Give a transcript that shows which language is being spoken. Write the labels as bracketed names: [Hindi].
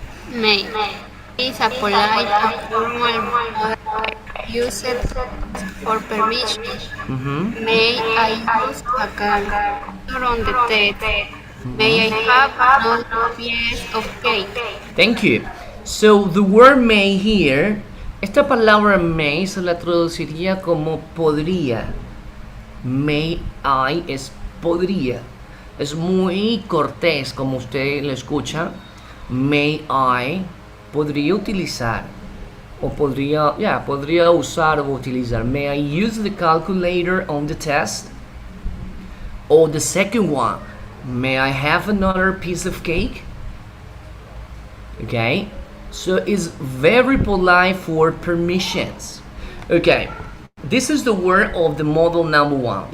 [English] May is a polite and formal word used for permission. May I use a calculator on the test? May I have another piece of cake? Thank you. So the word may here, [Spanish] esta palabra may se la traduciría como podría. May I es podría. Es muy cortés como usted lo escucha. May I podría utilizar o podría usar o utilizar. [English] May I use the calculator on the test? Or the second one, may I have another piece of cake? Okay, so it's very polite for permissions. Okay, this is the word of the model number 1.